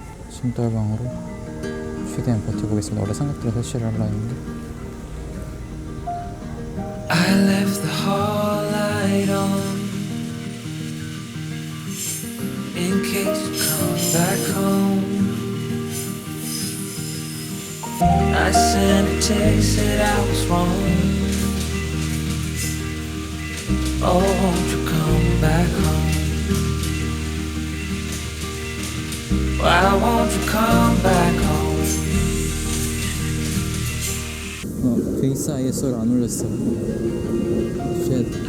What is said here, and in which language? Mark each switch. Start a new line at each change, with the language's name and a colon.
Korean: 숨떨방으로 최대한 버텨보겠습니다. 원래 삼각대를 설치를 하려 했는데.
English: I left the hall light on in case you come back home. I sent a text that I was wrong. Oh, won't you come back home? Why won't you come back home?
Korean: 베이스 ISO를 안 올렸어. 쉣.